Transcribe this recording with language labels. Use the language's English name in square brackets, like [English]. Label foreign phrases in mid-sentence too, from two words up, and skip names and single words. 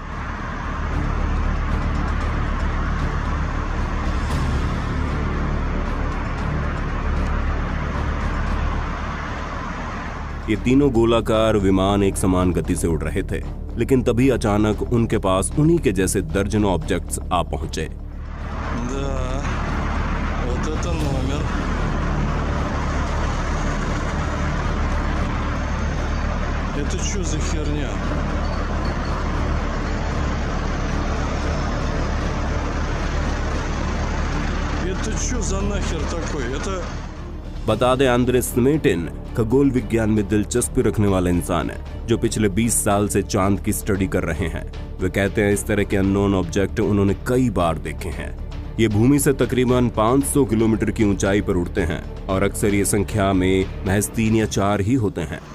[Hindi] ये तीनों गोलाकार विमान एक समान गति से उड़ रहे थे, लेकिन तभी अचानक उनके पास उन्हीं के जैसे दर्जनों ऑब्जेक्ट्स आ पहुंचे। [Russian] Это что за херня? Это что за нахер такой? Это [Hindi] बता दें, आंद्रे स्मेटिन खगोल विज्ञान में दिलचस्पी रखने वाला इंसान है, जो पिछले 20 साल से चांद की स्टडी कर रहे हैं। वे कहते हैं इस तरह के [English] unknown object [Hindi] उन्होंने कई बार देखे हैं। ये भूमि से तकरीबन 500 किलोमीटर की ऊंचाई पर उड़ते हैं और अक्सर ये संख्या में महज 3 या 4 ही होते हैं।